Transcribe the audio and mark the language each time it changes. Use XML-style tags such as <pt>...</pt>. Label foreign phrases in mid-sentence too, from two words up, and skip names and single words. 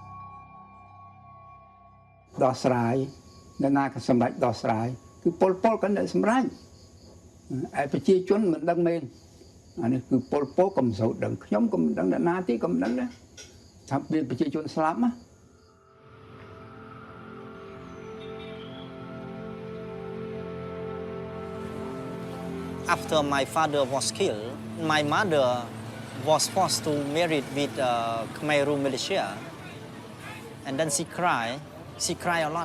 <km>ដោះស្រាយអ្នកណាក៏សម្រេចដោះស្រាយគឺប៉ុលក៏អ្នកសម្រេចឯប្រជាជនមិនដឹងមែនអានេះគឺប៉ុលក៏មិនសូវដឹងខ្ញុំក៏មិនដឹងអ្នកណាទីក៏មិនដឹងដែរថាមានប្រជាជនស្លាប់ណា</km> <en>After my father was killed, my mother was forced to marry with Khmer Rouge militia, and then she cried a lot.</en>